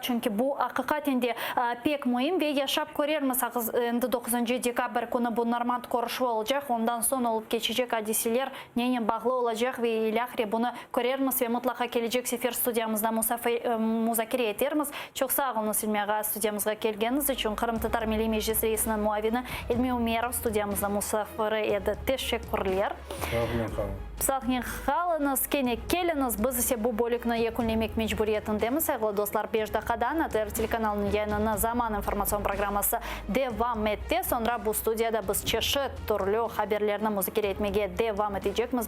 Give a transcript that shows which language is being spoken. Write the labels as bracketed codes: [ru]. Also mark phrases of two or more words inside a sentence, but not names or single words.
[crh] Çünkü bu hakikaten de pek mühim ve yaşap görürüz. 9 dekabr günü bu normal görüşü olacak. Ondan sonra olup geçecek hadiseler neye bağlı olacak ve ilahire bunu görürüz ve mutlaka gelecek sefer stüdyamızda müzakere ederiz. Çok sağ olun Silmiye stüdyamıza geldiğiniz için. Kırım Tatar Milli Meclis Reisinin muavini Elmi Umerov stüdyamızda musafiri edi. Teşekkürler. Sağ kalınız, kene keliniz. Biz ise bu bölükni yekunlemek mecburiyetindemiz. Sevgili dostlar, 5 dakikadan ATR telekanalının yayınına Zaman informasyon programması devam etti. Sonra bu studiyada biz çeşit türlü haberlerini müzakere etmeye devam edeceğiz.